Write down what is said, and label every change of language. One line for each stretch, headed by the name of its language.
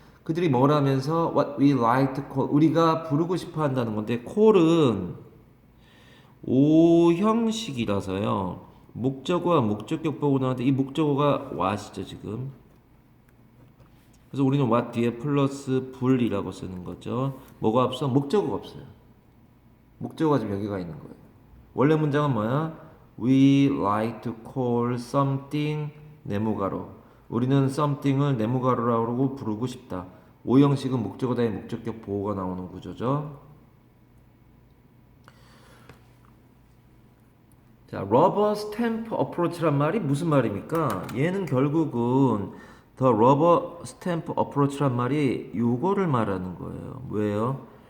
Korean: 그들이 뭘 하면서
English: what we like to call
Korean: 우리가 부르고 싶어 한다는 건데 call은 오형식이라서요. 목적어와 목적격 보고 나왔는데 이 목적어가 what이죠 지금. 그래서 우리는 what 뒤에 플러스 불이라고 쓰는 거죠. 뭐가 없어? 목적어가 없어요. 목적어가 지금 여기가 있는 거예요. 원래 문장은 뭐야?
English: We like to call something
Korean: 네모가로. 우리는 something을 네모가로라고 부르고 싶다. 오형식은 목적어 다음에 목적격 보호가 나오는 구조죠. 자, rubber stamp approach란 말이 무슨 말입니까? 얘는 결국은 the rubber stamp approach란 말이 요거를 말하는 거예요. 왜요?